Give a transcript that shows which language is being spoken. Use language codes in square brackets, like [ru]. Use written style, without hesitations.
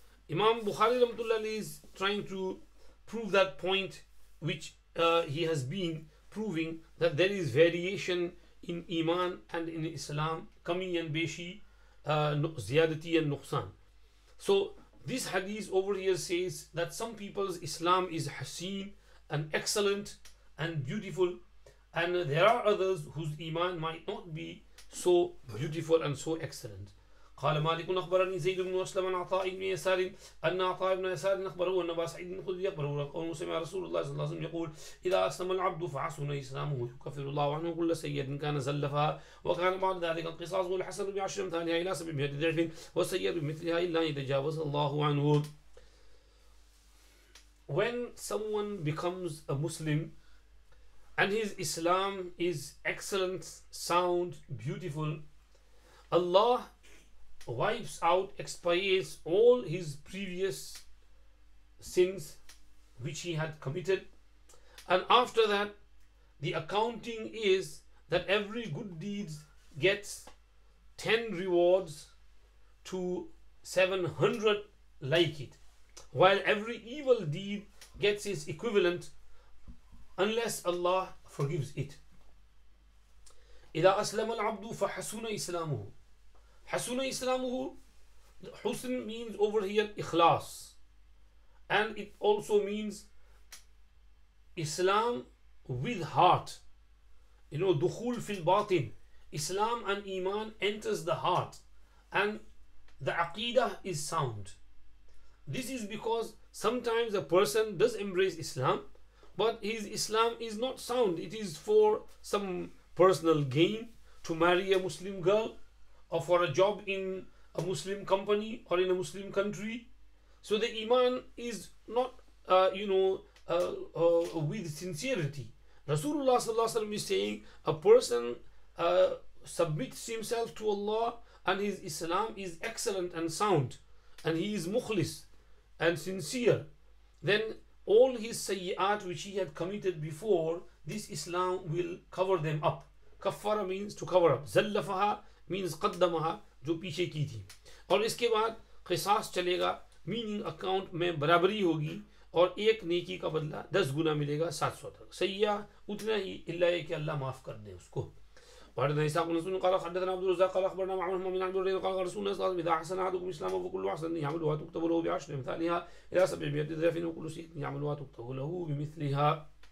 [en] Imam Bukhari Rahmatullah is trying to prove that point, which he has been proving, that there is variation in Iman and in Islam, Kami and Beshi, Ziyadati and Nuqsan. So this hadith over here says that some people's Islam is haseen and excellent and beautiful, and there are others whose Iman might not be so beautiful and so excellent. [ar] قال مالك أخبرني زيد بن أسلم عن عطاء بن يسار أن عطاء بن يسار أخبره أن أبا سعيد الخدري أخبره أنه سمع رسول الله صلى الله عليه وسلم يقول إذا أسلم العبد فحسن إسلامه يكفر الله عنه كل سيئة كان زلفها وكان بعد ذلك القصاص والحسن ب10 أمثالها إلى 700 ضعف والسيئة بمثلها إلا أن يتجاوز الله عنه. [en] When someone becomes a Muslim and his Islam is excellent, sound, beautiful. Allah wipes out, expiates all his previous sins which he had committed, and after that the accounting is that every good deed gets 10 rewards to 700 like it, while every evil deed gets its equivalent unless Allah forgives it. [ar] إذا أسلم العبد فحسن إسلامه. حسن إسلامه, [en] Husn means over here ikhlas, and it also means Islam with heart. You know, dukhul fil batin. Islam and Iman enters the heart, and the aqidah is sound. This is because sometimes a person does embrace Islam, but his Islam is not sound. It is for some personal gain, to marry a Muslim girl, or for a job in a Muslim company or in a Muslim country. So the Iman is not with sincerity. Rasulullah sallallahu alaihi wasallam is saying a person submits himself to Allah and his Islam is excellent and sound, and he is mukhlis and sincere, then all his sayyi'at which he had committed before, this Islam will cover them up. Kaffara means to cover up. Zallafaha means qaddamaha, [hi] जो पीछे की थी. और इसके बाद क़िसास चलेगा, meaning account में बराबरी होगी, और एक नेकी का बदला 10 गुना मिलेगा 700 तक. सैया उतना ही, इल्ला कि अल्लाह माफ कर दे उसको. [ar] وحدثنا إسحاق بن منصور قال حدثنا عبد الرزاق قال أخبرنا معمر من عبد الرحيم قال رسول الله صلى الله عليه وسلم إذا أحسن أحدكم إسلامه فكل حسنة يعملها تكتب له ب10 أمثالها إلى 700 ضعف وكل سيئة يعملها تكتب له بمثلها.